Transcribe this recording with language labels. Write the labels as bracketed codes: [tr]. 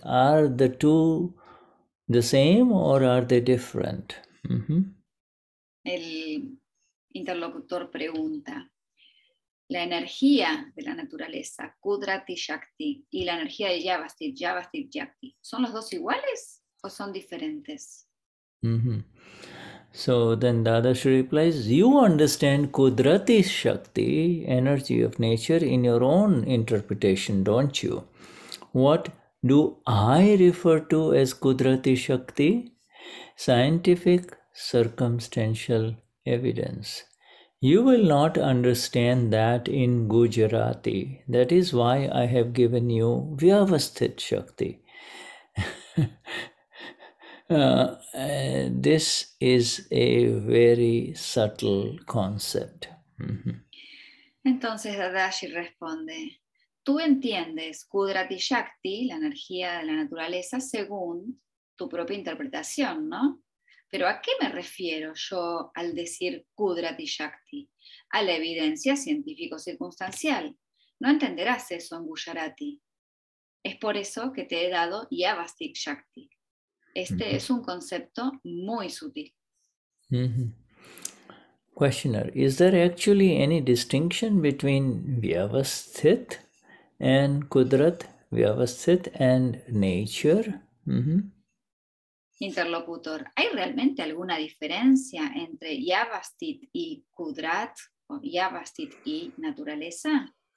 [en] Are the two the same or are they different? [es] El interlocutor pregunta, la energía de la naturaleza, Kudrati Shakti, y la energía de Vyavasthit, Vyavasthit Shakti, ¿son los dos iguales o son diferentes? [en] So then Dadashri replies, you understand Kudrati Shakti, energy of nature, in your own interpretation, don't you? What do I refer to as Kudrati Shakti? Scientific circumstantial evidence. You will not understand that in Gujarati. That is why I have given you Vyavasthit Shakti. This is a very subtle concept. [es] Entonces Dadashi responde, tú entiendes Kudrati Shakti, la energía de la naturaleza, según tu propia interpretación, ¿no? Pero ¿a qué me refiero yo al decir Kudrati Shakti? A la evidencia científico-circunstancial. No entenderás eso en Gujarati. Es por eso que te he dado Vyavasthit Shakti. Este es un concepto muy sutil. [en] Questioner, is there actually any distinction between Vyavasthit and Kudrat, Vyavasthit and nature? [es] Interlocutor, ¿hay realmente alguna diferencia entre Vyavasthit y Kudrat o Vyavasthit y naturaleza?